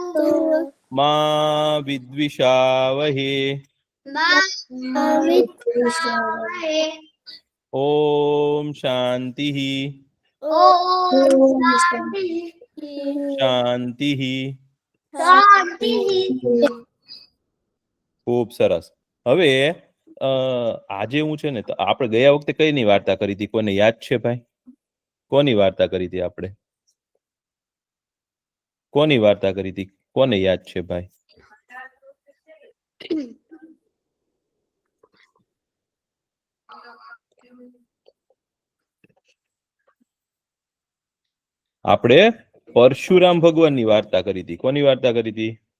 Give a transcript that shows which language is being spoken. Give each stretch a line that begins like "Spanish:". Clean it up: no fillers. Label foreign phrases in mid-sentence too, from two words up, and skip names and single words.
Sanskrit: मा विद्विषावहे मा विद्विषावहे ओम शांति ओम शांति शांति शांति
Gujarati: ખૂબ સરસ હવે આજે હું છે ને તો આપણે ગયા વખતે કઈની વાર્તા કરી હતી કોને યાદ છે ભાઈ કોની વાર્તા કરી હતી આપણે કોની વાર્તા કરી હતી કોને યાદ છે ભાઈ આપણે પરશુરામ ભગવાનની વાર્તા કરી હતી કોની વાર્તા કરી હતી